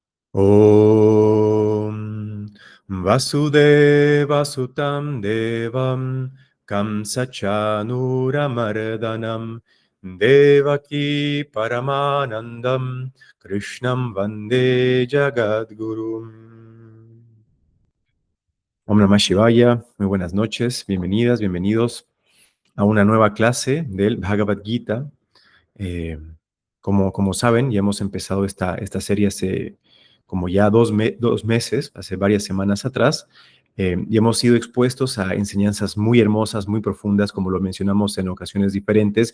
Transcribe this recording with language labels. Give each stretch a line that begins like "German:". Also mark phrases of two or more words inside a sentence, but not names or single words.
Sanskrit: Om Vasudeva Sutam Devam Kamsachanuramardanam Devaki Paramanandam Krishnam Vande Jagadgurum. Om Namah Shivaya,
Spanish: muy buenas noches, bienvenidas, bienvenidos a una nueva clase del Bhagavad Gita. Eh, como saben, ya hemos empezado esta serie hace como ya dos meses, hace varias semanas atrás, y hemos sido expuestos a enseñanzas muy hermosas, muy profundas, como lo mencionamos en ocasiones diferentes.